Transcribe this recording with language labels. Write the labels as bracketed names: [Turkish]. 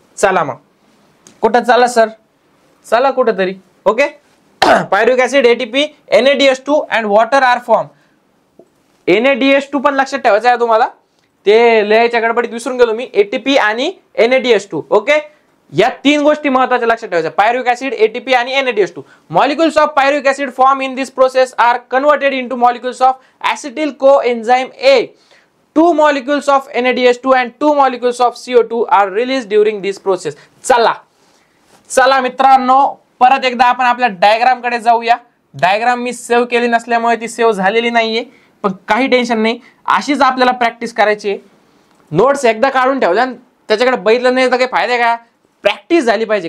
[Marathi] चला मग कुठं चला सर, चला कुठं तरी. Okay. [English] Pyruvic acid, ATP, NaDH2 and water are form. [Marathi] NaDH2 पण लक्षात ठेवायचं आहे तुम्हाला, ते लिहायच्या गडबडीत विसरून गेलो मी. एटीपी आणि NaDH2. ओके. या 3 गोष्टी महत्त्वाच्या लक्षात ठेवायच्या, पायरुविक ऍसिड, एटीपी आणि NaDH2. [English] Molecules of pyruvic acid form in this process are converted into molecules of acetyl coenzyme A. 2 molecules of NaDH2 and 2 molecules of CO2 are released during this process. [Marathi] चला मित्रांनो, परत एकदा आपण आपल्या डायग्राम कडे जाऊया. Diagram मी save केली नसल्यामुळे ती सेव्ह झालेली नाहीये, पण काही टेन्शन नाही, अशीच आपल्याला प्रॅक्टिस करायची आहे. नोट्स एकदा काढून ठेवल्या त्याच्याकडे बघितलं नाही तर काही फायदा का. प्रॅक्टिस झाली पाहिजे.